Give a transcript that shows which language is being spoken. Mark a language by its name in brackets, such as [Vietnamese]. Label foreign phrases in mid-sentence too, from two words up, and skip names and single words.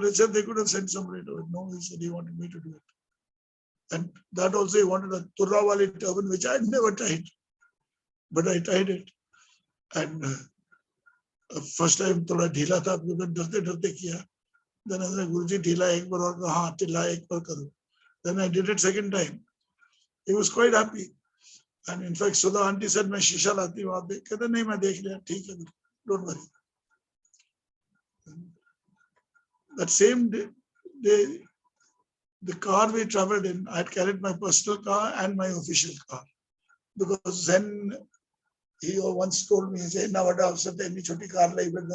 [English] They said they could have sent somebody to it. No, he said he wanted me to do it. And that also he wanted a Turrawali turban, which I had never tied. But I tied it. And first time [Hindi] थोड़ा ढीला था, because डरते किया. [English] Then I said, Guruji, [Hindi] ढीला एक बार और हाँ, ढीला एक बार करो. [English] Then I did it second time. He was quite happy. And in fact, Sudha auntie said, [Hindi] मैं शीशा लाती हूँ, आप देख कहते नहीं मैं देख लिया, ठीक है, [English] don't worry. That same day, the car we traveled in, I had carried my personal car and my official car. Because then he once told me, he said, [Punjabi] "ਨਾ ਵੱਡਾ ਅਫ਼ਸਰ ਤੇ ਇੰਨੀ ਛੋਟੀ ਕਾਰ ਲੈ ਬੈਂਦਾ."